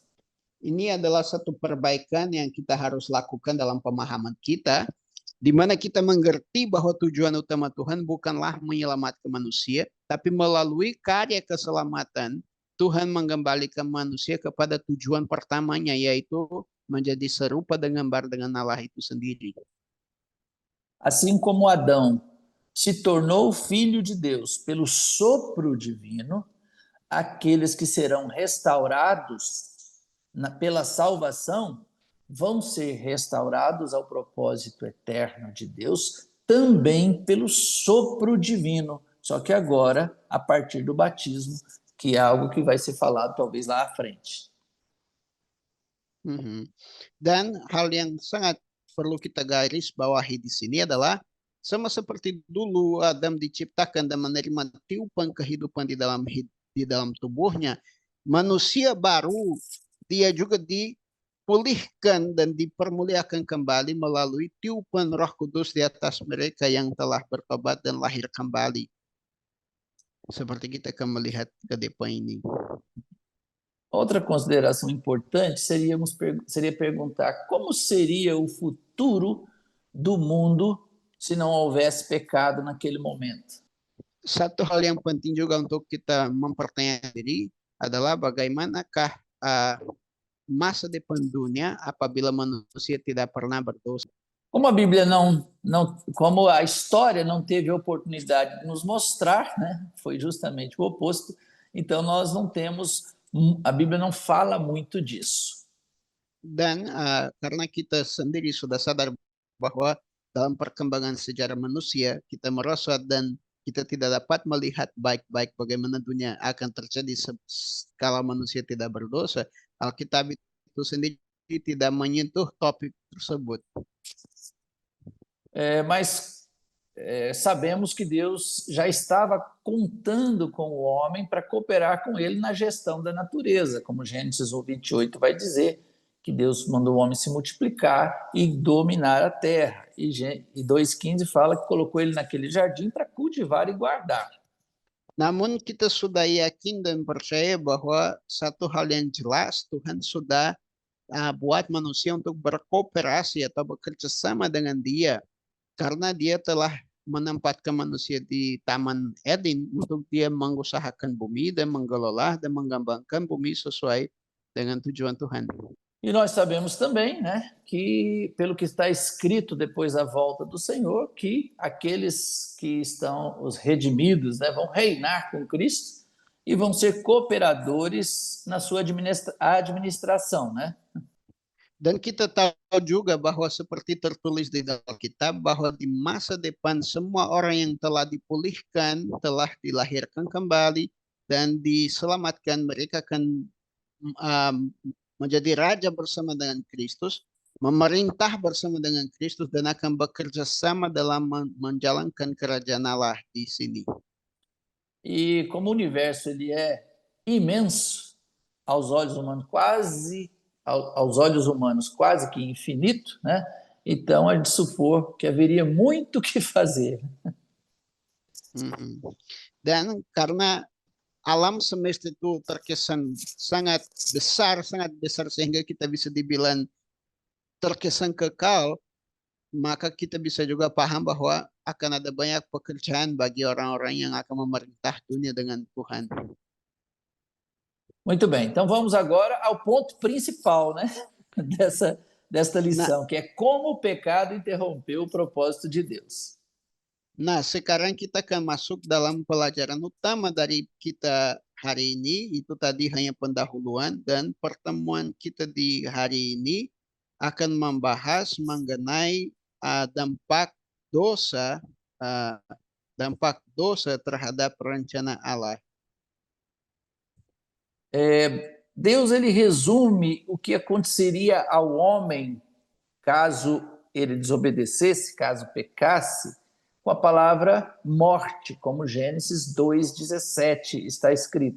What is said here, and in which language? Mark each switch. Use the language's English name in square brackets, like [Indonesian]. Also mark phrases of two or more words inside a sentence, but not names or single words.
[Indonesian] Ini adalah satu perbaikan yang kita harus lakukan dalam pemahaman kita, di mana kita mengerti bahwa tujuan utama Tuhan bukanlah menyelamatkan manusia, tapi melalui karya keselamatan, Tuhan mengembalikan manusia kepada tujuan pertamanya, yaitu menjadi serupa dengan gambar dengan Allah itu sendiri. [Portuguese] Assim como Adão se tornou filho de Deus pelo sopro divino, aqueles que serão restaurados pela salvação vão ser restaurados ao propósito eterno de Deus também pelo sopro divino, só que agora a partir do batismo, que é algo que vai ser falado talvez lá à frente. [Indonesian] Dan hal yang sangat perlu kita garis bawahi di sini adalah sama seperti dulu Adam diciptakan dan menerima tiupan kehidupan di dalam tubuhnya, manusia baru dia juga dipulihkan dan dipermuliakan kembali melalui tiupan Roh Kudus di atas mereka yang telah bertobat dan lahir kembali. Seperti kita akan melihat ke depan ini. [Portuguese] Outra consideração importante seria perguntar como seria o futuro do mundo se não houvesse pecado naquele momento. [Indonesian] Satu hal yang penting juga untuk kita mempertanyakan diri adalah bagaimanakah masa depan dunia apabila manusia tidak pernah berdosa. [Portuguese] Como a Bíblia como a história não teve a oportunidade de nos mostrar, né? Foi justamente o oposto. Então nós não temos, a Bíblia não fala muito disso. [Indonesian] Dan karena kita sendiri sudah sadar bahwa dalam perkembangan sejarah manusia kita merasa dan kita tidak dapat melihat baik-baik bagaimana dunia akan terjadi kalau manusia tidak berdosa. Alkitab itu sendiri tidak menyentuh topik tersebut. [Portuguese] Mas sabemos que Deus já estava contando com o homem para cooperar com ele na gestão da natureza, como Gênesis 1:28 vai dizer, que Deus mandou o homem se multiplicar e dominar a terra. E 2:15 fala que colocou ele naquele jardim para cultivar e guardar. [Indonesian] Namun kita sudah yakin dan percaya bahwa satu hal yang jelas, Tuhan sudah buat manusia untuk berkooperasi atau bekerja sama dengan Dia, karena Dia telah menempatkan manusia di Taman Eden untuk Dia mengusahakan bumi dan mengelola dan mengembangkan bumi sesuai dengan tujuan Tuhan. [Portuguese] E nós sabemos também, né, que pelo que está escrito depois da volta do Senhor, que aqueles que estão, os redimidos, né, vão reinar com Cristo e vão ser cooperadores na sua administração, né? [Indonesian] Dan kita tahu juga bahwa seperti tertulis di dalam Alkitab bahwa di masa depan semua orang yang telah dipulihkan, telah dilahirkan kembali dan diselamatkan, mereka akan menjadi raja bersama dengan Kristus, memerintah bersama dengan Kristus dan akan bekerja sama dalam menjalankan kerajaan Allah di sini. [Portuguese] E como o universo ele é imenso aos olhos humanos, quase que infinito, né? Então é de supor que haveria muito o que fazer. [Indonesian] Dan karena alam semesta itu terkesan sangat besar sehingga kita bisa dibilang terkesan kekal, maka kita bisa juga paham bahwa akan ada banyak pekerjaan bagi orang-orang yang akan memerintah dunia dengan Tuhan. [Portuguese] Muito bem, então vamos agora ao ponto principal, né, desta lição, que é como o pecado interrompeu o propósito de Deus. [Indonesian] Nah, sekarang kita akan masuk dalam pelajaran utama dari kita hari ini. Itu tadi hanya pendahuluan, dan pertemuan kita di hari ini akan membahas mengenai dampak dosa terhadap rencana Allah. [Portuguese] Deus ele resume o que aconteceria ao homem caso ele desobedecesse, caso pecasse, com a palavra morte, como Gênesis 2:17 está escrito.